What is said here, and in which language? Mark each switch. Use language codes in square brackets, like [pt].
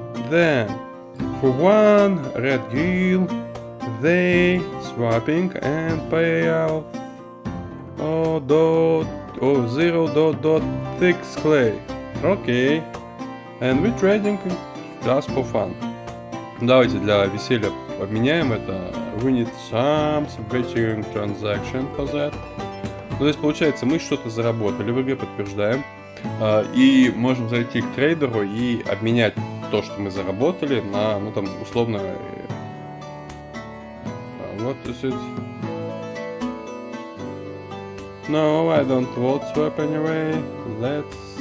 [en] Then, for 1 red gill, they swapping and pay out 0.6 clay. Okay. And we trading just for fun. [ru] Давайте для веселья обменяем это. [en] We need some betting transaction for that. [ru] Ну, то есть получается, мы что-то заработали в игре, подтверждаем. И можем зайти к трейдеру и обменять то, что мы заработали, на, ну там, условно, [en] what is it? No, I don't want swap anyway. Let's